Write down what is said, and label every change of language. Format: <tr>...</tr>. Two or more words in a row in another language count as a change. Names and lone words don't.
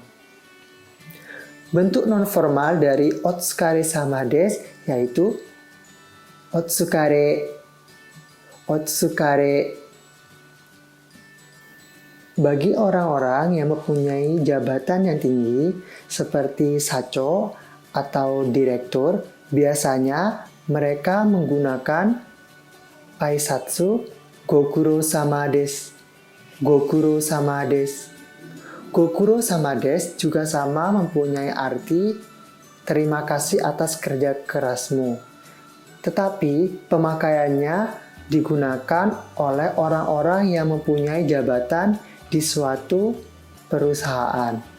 <id>Bentuk non-formal dari</id> <ja>お疲れ様です</ja> <id>yaitu</id> <ja>お疲れ、お疲れ.</ja> <id>Bagi orang-orang yang mempunyai jabatan yang tinggi seperti sacho atau direktur, biasanya mereka menggunakan</id> <ja>挨拶ご苦労様です. ご苦労様です. ご苦労様です</ja> <id>juga sama mempunyai arti terima kasih atas kerja kerasmu. Tetapi pemakaiannya digunakan oleh orang-orang yang mempunyai jabatan di suatu perusahaan.</id>